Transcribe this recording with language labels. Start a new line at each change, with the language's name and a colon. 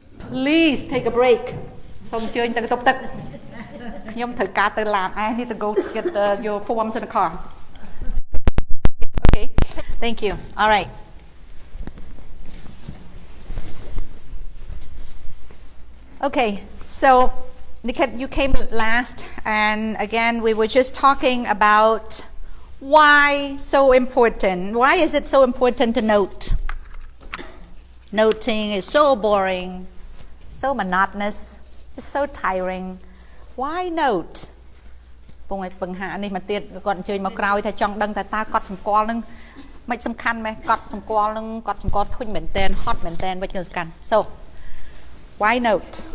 English: Please take a break
Khmer: សូមអញ្ជើញទៅបន្ទប់ទឹកខ្ញុំត្រូវការទៅឡាន
English: I need to go get your forms in the car Okay thank you all right Okay so you came last, and again we were just talking about why so important. Why is it so important to note? Noting is so boring, so monotonous, it's so tiring. Why note?
Khmer: ពងឲ្យបង្ហានេះមកទៀតគាត់អញ្ជើញមកក្រោយថាចង់ដឹងថាតើគាត់សម្គាល់នឹងមិនសំខាន់មែនគាត់សម្គាល់នឹងគាត់សម្គាល់ធុញមែនតែនហត់មែនតែនវិញសំខាន់
English: So why note?